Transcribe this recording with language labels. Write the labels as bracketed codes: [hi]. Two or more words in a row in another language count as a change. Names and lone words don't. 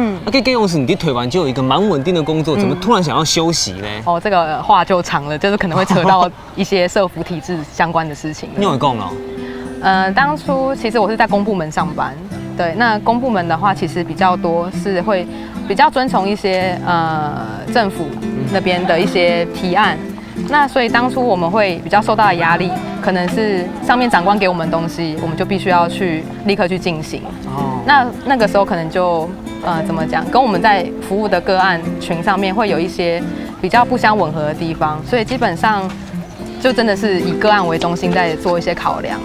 [zh] 那給用時，你的腿完就有一個蠻穩定的工作，怎麼突然想要休息呢？哦，這個話就長了，就是可能會扯到一些社服體制相關的事情。你有講哦？當初其實我是在公部門上班，對，那公部門的話，其實比較多是會比較遵從一些政府那邊的一些提案， 那所以当初我们会比较受到的压力，可能是上面长官给我们东西，我们就必须要去立刻去进行。那个时候可能就怎么讲，跟我们在服务的个案群上面会有一些比较不相吻合的地方，所以基本上就真的是以个案为中心在做一些考量。